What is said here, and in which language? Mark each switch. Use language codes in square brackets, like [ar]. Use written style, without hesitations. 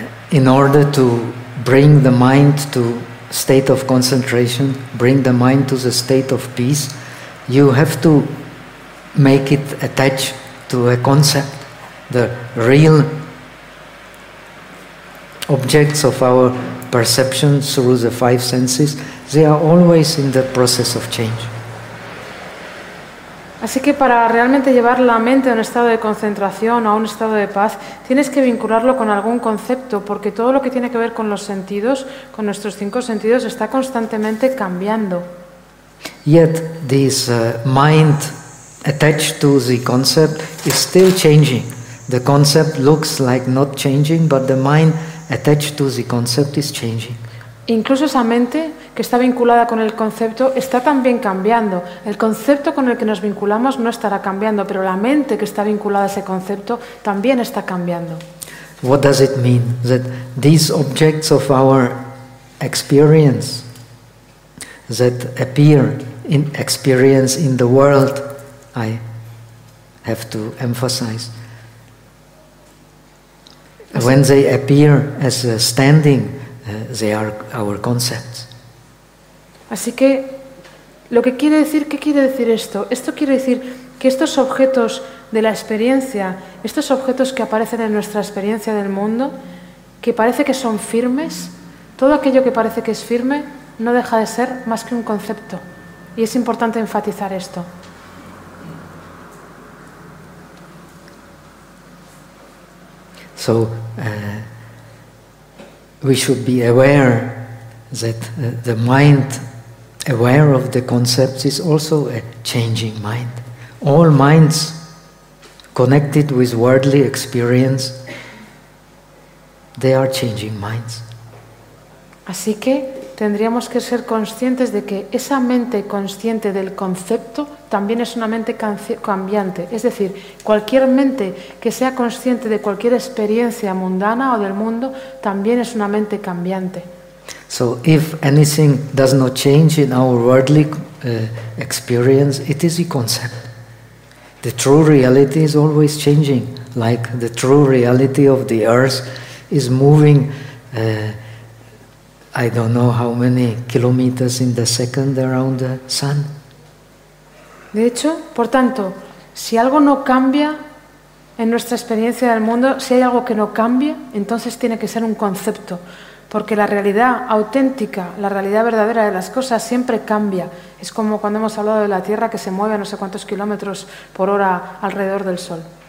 [en] In order to bring the mind to state of concentration, bring the mind to the state of peace, you have to make it attach to a concept. The real objects of our perception through the five senses, they are always in the process of change. [es] Así que para realmente llevar la mente a un estado de concentración o a un estado de paz, tienes que vincularlo con algún concepto, porque todo lo que tiene que ver con los sentidos, con nuestros cinco sentidos, está constantemente cambiando. [en] Yet this mind attached to the concept is still changing. The concept looks like not changing, but the mind attached to the concept is changing. [es] Incluso esa mente que está vinculada con el concepto está también cambiando. El concepto con el que nos vinculamos no estará cambiando, pero la mente que está vinculada a ese concepto también está cambiando. [en] What does it mean that these objects of our experience that appear in experience in the world, I have to emphasize, when they appear as standing, they are our concepts. [es] Así que, lo que quiere decir, ¿qué quiere decir esto? Esto quiere decir que estos objetos de la experiencia, estos objetos que aparecen en nuestra experiencia del mundo, que parece que son firmes, todo aquello que parece que es firme no deja de ser más que un concepto. Y es importante enfatizar esto. [en] So we should be aware that the mind aware of the concepts is also a changing mind. All minds connected with worldly experience, they are changing minds. [es] Así que tendríamos que ser conscientes de que esa mente consciente del concepto también es una mente cambiante. Es decir, cualquier mente que sea consciente de cualquier experiencia mundana o del mundo también es una mente cambiante. [en] So if anything does not change in our worldly experience, it is a concept. The true reality is always changing, like the true reality of the earth is moving I don't know how many kilometers in the second around the sun. [es] De hecho, por tanto, si algo no cambia en nuestra experiencia del mundo, si hay algo que no cambia, entonces tiene que ser un concepto, porque la realidad auténtica, la realidad verdadera de las cosas siempre cambia. Es como cuando hemos hablado de la Tierra que se mueve a no sé cuántos kilómetros por hora alrededor del Sol.